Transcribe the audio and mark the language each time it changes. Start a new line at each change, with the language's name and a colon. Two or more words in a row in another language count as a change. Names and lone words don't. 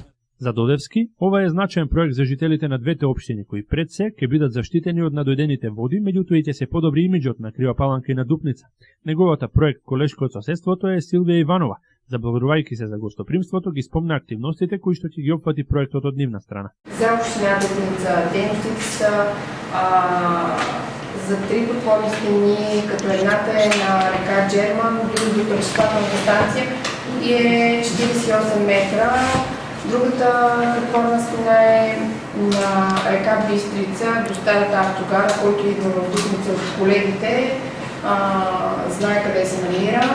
Macedonian: За Додевски, ова е значаен проект за жителите на двете општини, кои пред се ќе бидат заштитени од надојдените води, меѓутоа и ќе се подобри имиџот на Крива Паланка и на Дупница. Неговата проект Колешко од соседството е Силвија Иванова. Заблагодарувајќи се за гостопримството, ги спомна активностите кои што ќе ги опфати проектот од нивна страна. За општина Дупница дејностите се
Bulgarian: за три подпорни стени, като едната е на река Джерман, до пречиствателната станция и е 48 метра. Другата подпорна стена е на река Бистрица, до старата автогара, който идва в Дупница от колегите, знае къде се намира.